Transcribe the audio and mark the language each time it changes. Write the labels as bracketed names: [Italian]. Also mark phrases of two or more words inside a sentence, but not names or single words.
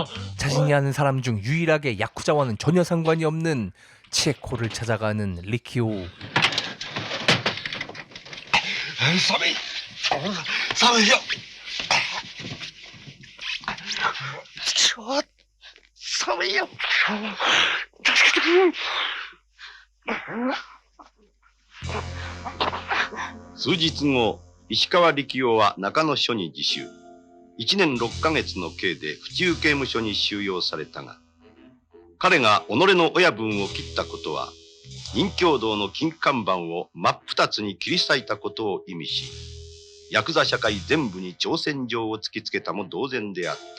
[Korean] 자신이 아는 사람 중 유일하게 야쿠자와는 전혀 상관이 없는 치에코를 찾아가는 리키오. [Japanese] 寒い。寒いよ。寒いよ。助けてくれ。数日後、石川力夫は中野署に自首。1年6ヶ月の刑で府中刑務所に収容されたが、彼が己の親分を切ったことは、任教堂の金看板を真っ二つに切り裂いたことを意味し、ヤクザ社会全部に挑戦状を突きつけたも同然であった。